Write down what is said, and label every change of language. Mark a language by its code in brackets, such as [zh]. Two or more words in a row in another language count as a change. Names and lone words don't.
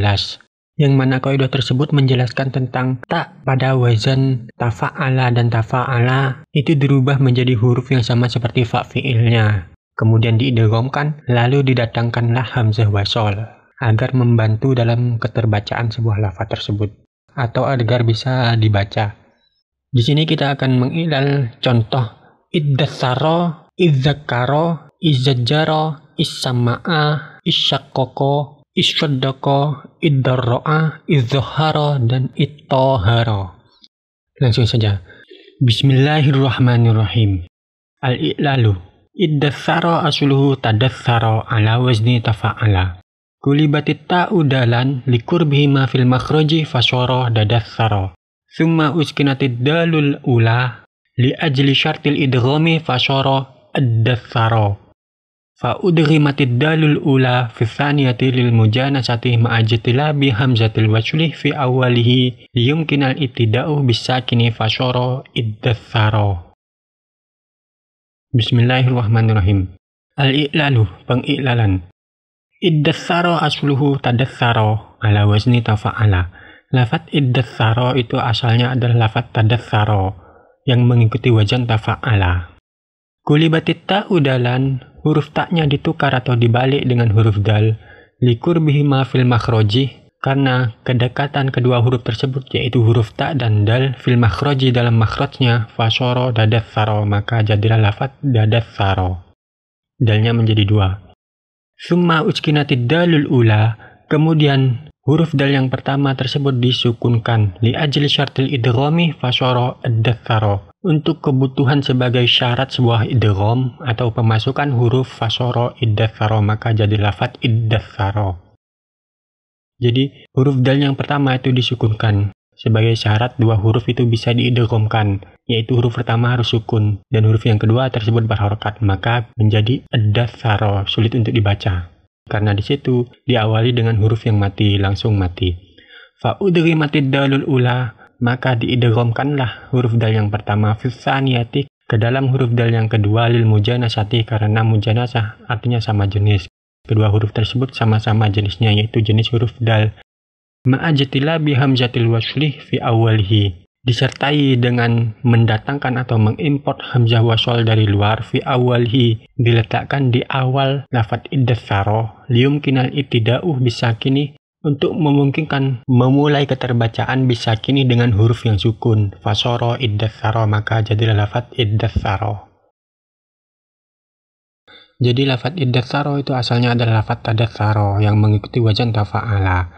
[id] Yang mana kaidah tersebut menjelaskan tentang tak pada wazan tafa'ala dan tafa'ala itu dirubah menjadi huruf yang sama seperti fa fi'ilnya. Kemudian diidghamkan lalu didatangkanlah hamzah wasol agar membantu dalam keterbacaan sebuah lafaz tersebut, atau agar bisa dibaca. Di sini kita akan mengiklal contoh iddatsara, idzakara, izzajjara, issama'a, isyaqqaqa, issaddaqa, iddarra'a, izzahara, dan ittahara. Langsung saja. Bismillahirrahmanirrahim. [ar] Al-i'lalu. ادثر أصله تدثر على وزن تفعل. قلبت التاء دالا لقربه ما في المخرج فصار ددثر. ثم أسكنت الدال الأولى لأجل شرط الإدغام فصار ادثر. فأدغمت الدال الأولى في الثانية للمجانسة مع اجتلاب بهمزة الوصل في أوله ليمكن الابتداء بالساكن فصار ادثر. Bismillahirrahmanirrahim. Al-i'lalu, pengiklalan. ادثر أصله تدثر على وزن تفعل. [id] Lafaz iddatsara itu asalnya adalah lafaz tadatsara yang mengikuti wazan tafa'ala. [ar] قلبت التاء دالا, [id] huruf taknya ditukar atau dibalik dengan huruf dal. [ar] لقربه ما في المخرج, [id] karena kedekatan kedua huruf tersebut yaitu huruf ta dan dal [ar] في المخرج [id] dalam makhrajnya [ar] فصار ددثر, [id] maka jadilah lafaz dadatsara. Dalnya menjadi dua. [ar] ثم أسكنت الدال الأولى, [id] kemudian huruf dal yang pertama tersebut disukunkan [ar] لأجل شرط الإدغام فصار ادثر, [id] untuk kebutuhan sebagai syarat sebuah idgham atau pemasukan huruf [ar] فصار ادثر, [id] maka jadi lafaz iddatsara. Jadi huruf dal yang pertama itu disukunkan sebagai syarat dua huruf itu bisa diidghamkan, yaitu huruf pertama harus sukun dan huruf yang kedua tersebut berharokat, maka menjadi addatsara, sulit untuk dibaca karena di situ diawali dengan huruf yang mati, langsung mati. [ar] فأدغمت الدال الأولى, [id] maka diidghamkanlah huruf dal yang pertama [ar] في الثانية [id] ke dalam huruf dal yang kedua [ar] للمجانسة, [id] karena mujanasah artinya sama jenis. Kedua huruf tersebut sama-sama jenisnya, yaitu jenis huruf dal. [ar] مع اجتلاب بهمزة الوصل في أوله, [id] disertai dengan mendatangkan atau mengimport hamzah wasol dari luar [ar] في أوله, [id] diletakkan di awal lafaz iddatsara [ar] ليمكن الابتداء بالساكن, [id] untuk memungkinkan memulai keterbacaan bisakini dengan huruf yang sukun [ar] فصار ادثر, [id] maka jadilah lafaz iddatsara. Jadi lafaz iddatsara itu asalnya adalah lafaz tadatsara yang mengikuti wazan tafa'ala.